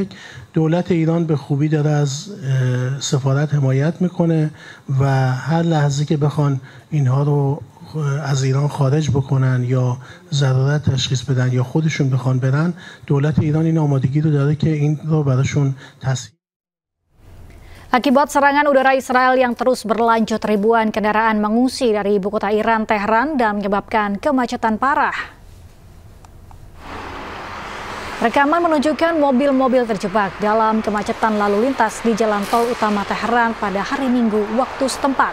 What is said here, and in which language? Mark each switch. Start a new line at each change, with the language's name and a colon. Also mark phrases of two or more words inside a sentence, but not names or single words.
Persian: دولت ایران به خوبی داره از سفارت حمایت میکنه و هر لحظه که بخوان اینها رو از ایران خارج بکنن یا ضرورت تشخیص بدن یا خودشون بخوان برن، دولت ایران این آمادگی رو داره که این رو براشون تسهیل.
Indonesian: Akibat serangan udara Israel yang terus berlanjut, ribuan kendaraan mengungsi dari ibu kota Iran, Tehran, dan menyebabkan kemacetan parah. Rekaman menunjukkan mobil-mobil terjebak dalam kemacetan lalu lintas di jalan tol utama Tehran pada hari Minggu waktu setempat.